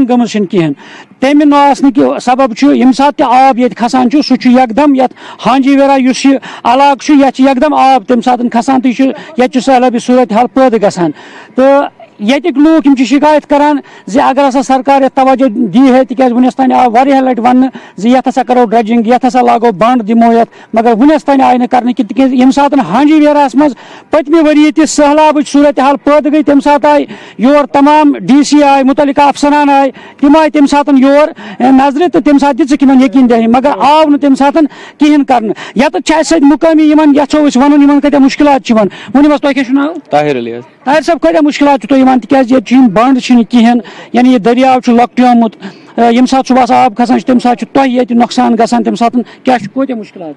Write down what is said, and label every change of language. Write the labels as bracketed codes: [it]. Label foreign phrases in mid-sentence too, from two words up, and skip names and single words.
[ks] گمز کہین تمہ نو آسنک سبب یم سات تہ آب یہ کھسان سہ یکدم یت ہانجی ورا اس علاقہ یہ یکدم آب تمہ سات کھسان تو یہ سہلابی صورت حال پید گژھان تو یتک لوگ شکایت کران اگر ہسا سرکار توجہ دی ہے تکیاز ونس تان آو واریاہ لٹہ ون یت ہسا کرو ڈرجنگ یت ہسا لاگو بنڈ دمو یت مگر ونس تان آئی کرنے کی تکیاز یم سات ہانجی ویراہس مز پتمہ وری تہ سہلاب صورت حال پید گئی تمہ سات آئی یور تمام DC آئی متعلقہ افسران آئی تم آئی تمہ سات یور نظر تو تمہ سات دک یقین دہی مگر آو نہ تمہ سات کہین کرنے یت سی مقامی یژھو ون کتیا مشکلات ونو تہ کیا ناو طاہر صاحب کتیا مشکلات تھی تکیاز یہ بنڈ کہین یعنی یہ دریاو لۄکٹیومُت یم سات صبح آب کھسان تمہ سات تہ یہ نقصان گژھان تمہ سات کیا کوتہ مشکلات